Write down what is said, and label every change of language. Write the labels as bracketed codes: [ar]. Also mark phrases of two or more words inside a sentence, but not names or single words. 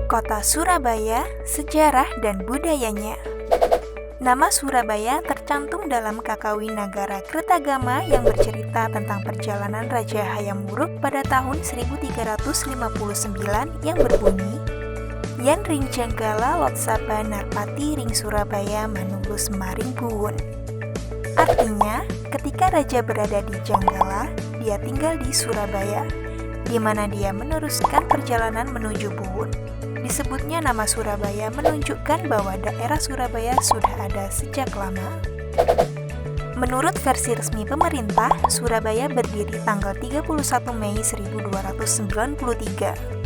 [id] Kota Surabaya, sejarah dan budayanya. Nama Surabaya tercantum dalam Kakawinagara Kertagama yang bercerita tentang perjalanan Raja Hayam Wuruk pada tahun 1359 yang berbunyi, [kaw] Yan ring Janggala lot saba narpati ring Surabaya manulus maring buwun. [id] Artinya, ketika raja berada di Janggala, dia tinggal di Surabaya, di mana dia meneruskan perjalanan menuju Buwun. Disebutnya nama Surabaya menunjukkan bahwa daerah Surabaya sudah ada sejak lama. Menurut versi resmi pemerintah, Surabaya berdiri tanggal 31 Mei 1293.